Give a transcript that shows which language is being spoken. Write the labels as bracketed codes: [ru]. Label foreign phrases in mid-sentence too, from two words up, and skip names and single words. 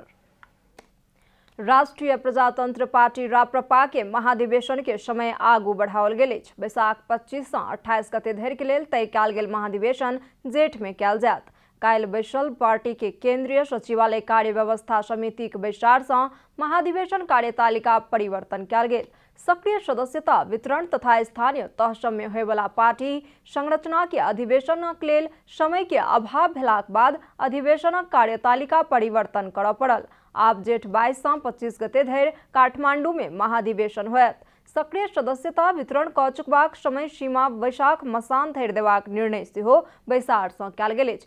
[mai] राष्ट्रीय प्रजातंत्र पार्टी राप्रपा के महाधिवेशन के समय आगू बढ़ाओल गेल अछि। बैसाख 25 से 28 गते धरि के लेल तय कयल गेल महाधिवेशन जेठ में कयल जायत। काल्हि बैसल पार्टी के केंद्रीय सचिवालय कार्य व्यवस्था समिति के बैसार से महाधिवेशन कार्यतालिका परिवर्तन कयल गेल। सक्रिय सदस्यता वितरण तथा स्थानीय तह सब में होय वाला पार्टी संरचना के अधिवेशनक लेल समय के अभाव भेलाक बाद अधिवेशनक कार्यतालिका परिवर्तन करऽ पड़ल। आब जेठ 22 से 25 गते धरि काठमांडू में महाधिवेशन होयत। सक्रिय सदस्यता वितरण कऽ चुकबाक समय सीमा बैसाख मसान धरि देबाक निर्णय सेहो बैसार सँ कयल गेल अछि।